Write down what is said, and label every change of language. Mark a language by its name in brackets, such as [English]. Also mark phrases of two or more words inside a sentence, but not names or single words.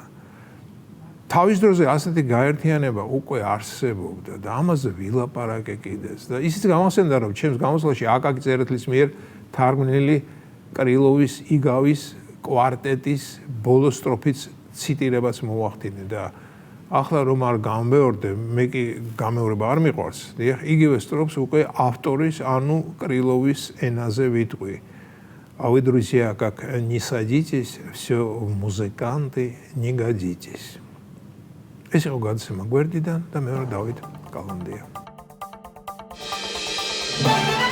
[Georgian] თავის დროზე ასეთი გაერთიანება უკვე არსებობდა და ამაზე ვილაპარაკე კიდეც და ისიც გამახსენდა რომ ჩემს გამოსვლაში აკაკი წერეთლის მიერ თარგმნილი კრილოვის იგავის კვარტეტის ბოლო სტროფის ციტირებას მოვახდინე და ახლა რომ არ გამეორდე, მე კი გამეორება არ მიყვარს. დიახ, იგივე სტროფს უკვე ავტორის ანუ კრილოვის ენაზე ვიტყვი. [Russian] А вы, друзья, как не садитесь, все в музыканты не годитесь. [Georgian] ეს იყო გადაცემა გვერდიდან და მე ვარ დავით კალანდია.